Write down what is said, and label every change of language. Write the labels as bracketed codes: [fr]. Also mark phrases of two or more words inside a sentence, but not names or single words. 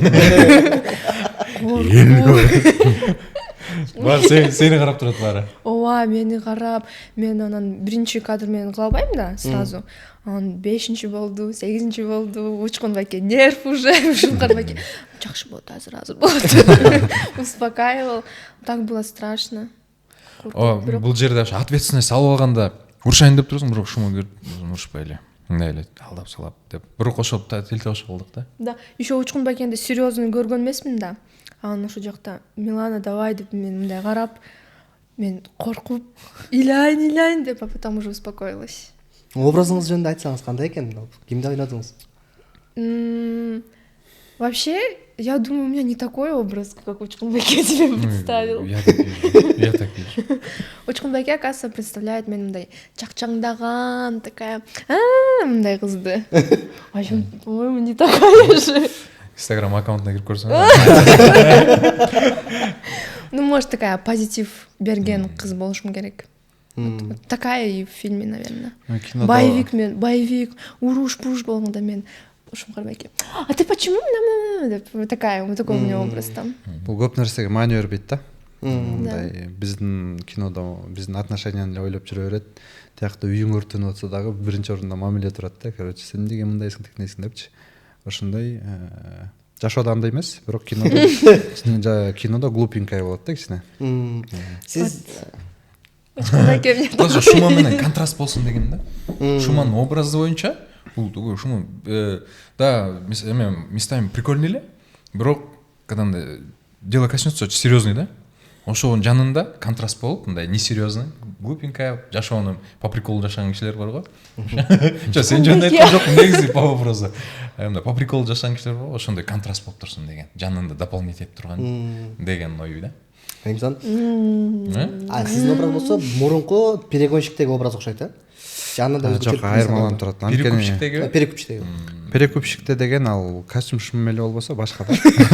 [ky] Бар сени карап турат баары. Ооба, мени карап, мен анан биринчи кадр менен кыла албайм да сразу. Анан 5-чи болду, 8-чи болду, Учкун байке нерв уже, Ушункар байке жакшы болот, азыр болот. [ru] Успокаивал. Так было страшно. [ky] Бул жерде ошо ответственность алып алганда урушайын деп турсуң, бирок ушума урушпай эле. Мындай эле алдап салап деп. Бирок ошо телтебашка болдук да. [ru] Да, еще [ky] Учкун байкенди серьезный көргөн эмесмин да. Анан ошол жакта Милана давай деп мен мындай карап, мен коркуп, илайын деп, [ru] а потом уже успокоилась. [ky] Образыңыз жөнүндө айтсаңыз кандай экен? Кимди ойнодуңуз? [ru] Вообще, я думаю, у меня не такой образ, как Учкун байке себе представил. Я так вижу. [ky] Учкун байке, [ru] оказывается, представляет [ky] мен мындай чакчаңдаган, такая, мындай кызды. [ru] А я, по-моему, не такая же. [ky] Инстаграм аккаунтуна кирип көрсөң. [ru] Ну, может, такая позитив [ky] берген кыз болушум керек. [ru] Вот такая и в фильме, наверное. Боевик, [ky] уруш-пуруш болгондо мен Ушумкар байке. [ru] А ты почему? Такой у меня образ там. [ky] Бул көп нерсеге маани бербейт да. Мындай биздин кинодо биздин отношенияны эле ойлоп жүрө берет. Тиякта үйүң өртөнүп атса дагы биринчи орунда мамиле турат да. Короче, сен эмнеге мындайсың, тикнейсиң депчи. Ошондой жашоодо андай эмес, бирок кинодо глупенькая болот да кичине. Сиз Шума менен контраст болсун деген да. Шуманын образы боюнча бул Шума да, [ru] местами прикольный [ky] эле, бирок [ru] когда дело коснется очень серьезный [ky] да. Ошонун жанында контраст болуп, мындай несерьезный, глупенькая, жашоону [ru] по приколу [ky] жашаган кишилер бар го. Сен жөнүндө айткан жокмун, негизи [ru] по образу. По приколу [ky] жашаган кишилер бар го, ошондой контраст болуп турсун деген. Жанында дополнить этип турган деген ой да. Энгизон. Сиздин образ болсо мурунку перегонщиктеги образ окшойт, э? Жанында жок, айырмаланып турат. Перекупщиктеги. Перекупщикте деген ал костюм эле болбосо башка да.